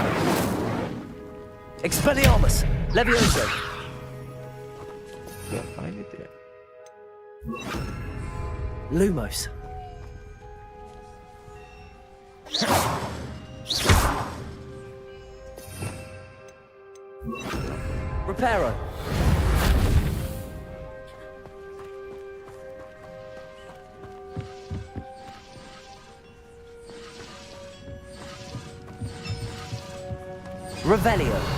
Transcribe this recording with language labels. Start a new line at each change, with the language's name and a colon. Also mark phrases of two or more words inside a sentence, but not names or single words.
Latin: Expelliarmus. Levioso.
Indonesian: Ngapain itu ya?
Latin: Lumos. Reparo. Revelio.